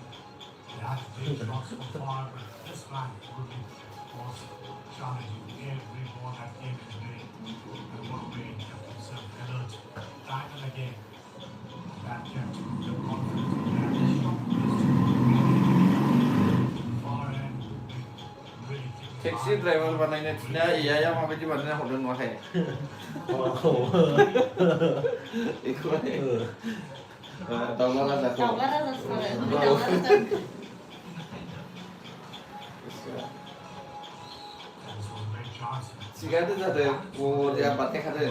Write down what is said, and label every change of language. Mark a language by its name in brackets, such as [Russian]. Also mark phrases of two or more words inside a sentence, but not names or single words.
[English] They had to take shots from far, but this man really was challenging every ball that came his way. And what way he kept himself alert time and again. That kept the confidence in that shot far end. Really kept taxi driver [Bodo] बानायनो थिना इयाया माबायदि बानायना हरदों नुवाखै बेखौहाय दाउला राजाखौ दाउला राजा सारे दाउला राजा थिगानो जादों बरिया बानायखादों